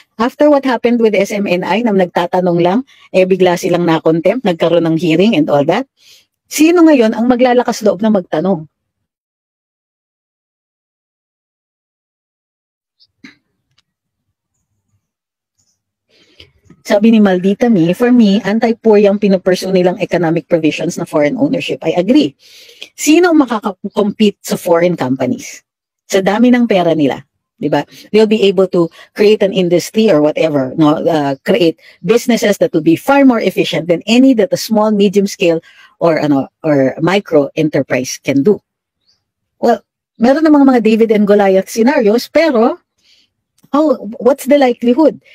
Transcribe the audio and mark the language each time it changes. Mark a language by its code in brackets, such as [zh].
[en] After what happened with SMNI, [tl] na nagtatanong lang, bigla silang na-contempt, nagkaroon ng hearing [en] and all that. [tl] Sino ngayon ang maglalakas loob na magtanong? Sabi ni Maldita Me, for me, anti-poor yung pinupursue nilang economic provisions na foreign ownership. [en] I agree. [tl] Sino ang makaka-compete sa foreign companies? Sa dami ng pera nila. Diba? [en] They'll be able to create an industry or whatever, no, create businesses that will be far more efficient than any that a small, medium scale or micro enterprise can do. Well, meron namang mga David and Goliath scenarios, [tl] pero [en] what's the likelihood?